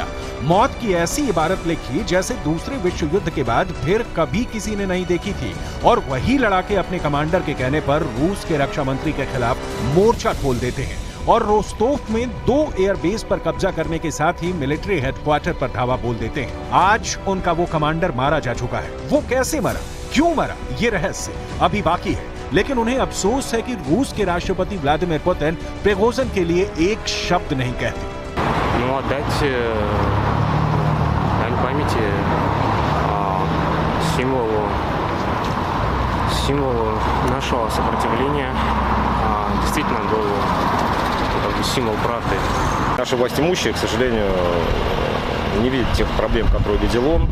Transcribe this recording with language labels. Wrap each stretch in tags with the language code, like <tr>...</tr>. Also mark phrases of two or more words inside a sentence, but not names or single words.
<hi>मौत की ऐसी इबारत लिखी जैसे दूसरे विश्व युद्ध के बाद फिर कभी किसी ने नहीं देखी थी, और वही लड़ाके अपने कमांडर के कहने पर रूस के रक्षा मंत्री के खिलाफ मोर्चा खोल देते हैं और रोस्टोव में 2 एयरबेस पर कब्जा करने के साथ ही मिलिट्री हेडक्वार्टर पर धावा बोल देते हैं। आज उनका वो कमांडर मारा जा चुका है। वो कैसे मरा, क्यों मरा, ये रहस्य अभी बाकी है, लेकिन उन्हें अफसोस है कि रूस के राष्ट्रपति व्लादिमीर पुतिन प्रिगोजिन के लिए एक शब्द नहीं कहते।</hi> <ru>Отдать дань памяти символу нашего сопротивления. Действительно был символ правды. Наши властимущие, к сожалению, не видят тех проблем, которые видел он.</ru>